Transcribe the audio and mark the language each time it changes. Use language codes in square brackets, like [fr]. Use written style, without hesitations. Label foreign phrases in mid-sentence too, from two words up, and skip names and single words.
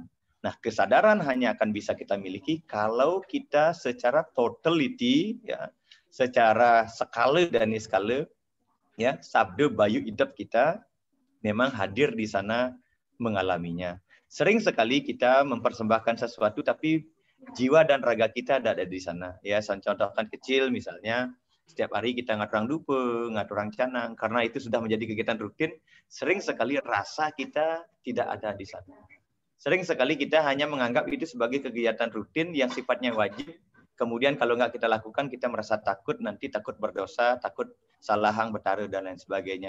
[id] Nah, kesadaran hanya akan bisa kita miliki kalau kita secara totality, ya, secara skala dan niskala, ya, [ban] sabda bayu idap [id] kita memang hadir di sana mengalaminya. Sering sekali kita mempersembahkan sesuatu, tapi jiwa dan raga kita ada di sana. Ya, saya contohkan kecil misalnya. Setiap hari kita [ban] ngaturang dupe, ngaturang canang, [id] karena itu sudah menjadi kegiatan rutin, sering sekali rasa kita tidak ada di sana. Sering sekali kita hanya menganggap itu sebagai kegiatan rutin yang sifatnya wajib, kemudian kalau nggak kita lakukan, kita merasa takut, nanti takut berdosa, takut salah hang, bertaruh, dan lain sebagainya.